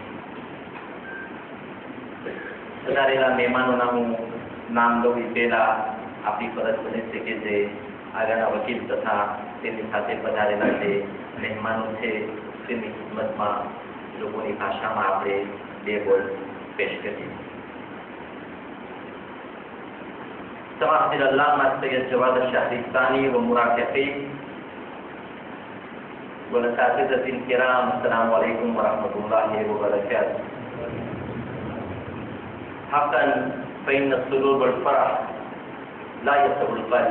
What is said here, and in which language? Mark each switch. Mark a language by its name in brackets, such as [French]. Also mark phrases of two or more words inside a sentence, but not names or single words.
[Gujarati] પધારેલા મહેમાનોના હું નામ લઉં એ પહેલા આપણી ફરજ બને છે કે જે આગળના વકીલ તથા તેની સાથે પધારેલા જે મહેમાનો છે તેની ખિદમતમાં લોકોની ભાષામાં આપણે બે બોલ પેશ કરીએ. [Arabic] سماحة العلامة السيد جواد الشهرستاني ومرافقيه والأساتذة الكرام السلام عليكم ورحمة الله وبركاته. حقا فإن السرور والفرح لا يسع القلب.